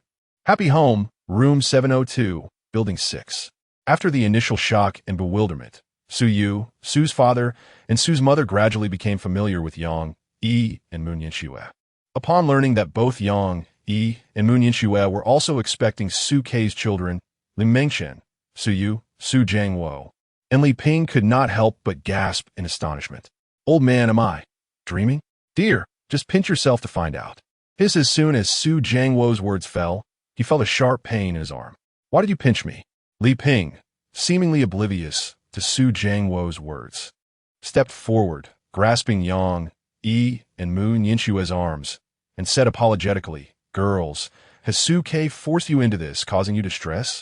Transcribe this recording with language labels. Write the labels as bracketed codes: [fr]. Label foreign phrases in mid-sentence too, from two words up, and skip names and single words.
[en] Happy home, room 702, building 6. After the initial shock and bewilderment, Su Yu, Su's father, and Su's mother gradually became familiar with Yang, Yi, and Moon Yinxue. Upon learning that both Yang, Yi, and Moon Yinxue were also expecting Su Ke's children, Li Mengchen, Su Yu, Su Jiangwo, and Li Ping could not help but gasp in astonishment. Old man, am I dreaming? Dear, just pinch yourself to find out. As soon as Su Jiangwo's words fell, he felt a sharp pain in his arm. Why did you pinch me? Li Ping, seemingly oblivious to Su Jiangwo's words, stepped forward, grasping Yang, Yi, and Moon Yinxue's arms, and said apologetically, Girls, has Su Ke forced you into this, causing you distress?